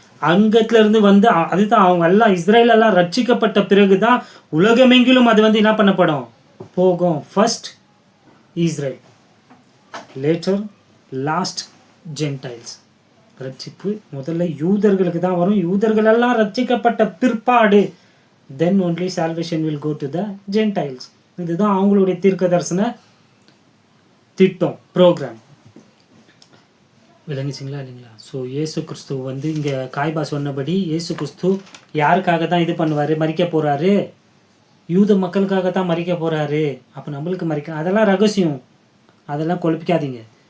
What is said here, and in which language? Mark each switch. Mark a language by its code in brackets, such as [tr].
[ta] அங்கத்துல இருந்து அதுதான் அவங்க எல்லாம் இஸ்ரேல் எல்லாம் ரட்சிக்கப்பட்ட பிறகுதான் உலகமெங்கிலும் அது என்ன பண்ணப்படும்? போகும். [en] First Israel, later last gentiles. [ta] ரட்சிப்பு முதல்ல யூதர்களுக்கு தான் வரும். யூதர்கள் எல்லாம் ரட்சிக்கப்பட்ட பிற்பாடு [en] then only salvation will go to the Gentiles. [ta] இதுதான் அவங்களுடைய தீர்க்க தரிசன திட்டம், ப்ரோக்ராம். விளங்குச்சிங்களா இல்லைங்களா? ஸோ இயேசு கிறிஸ்து இங்கே காய்பா சொன்னபடி இயேசு கிறிஸ்து யாருக்காக தான் இது பண்ணுவார்? மறிக்க போகிறாரு? யூத மக்களுக்காக தான் மறிக்க போகிறாரு. அப்போ நம்மளுக்கு அதெல்லாம் ரகசியம், அதெல்லாம் குழப்பிக்காதீங்க.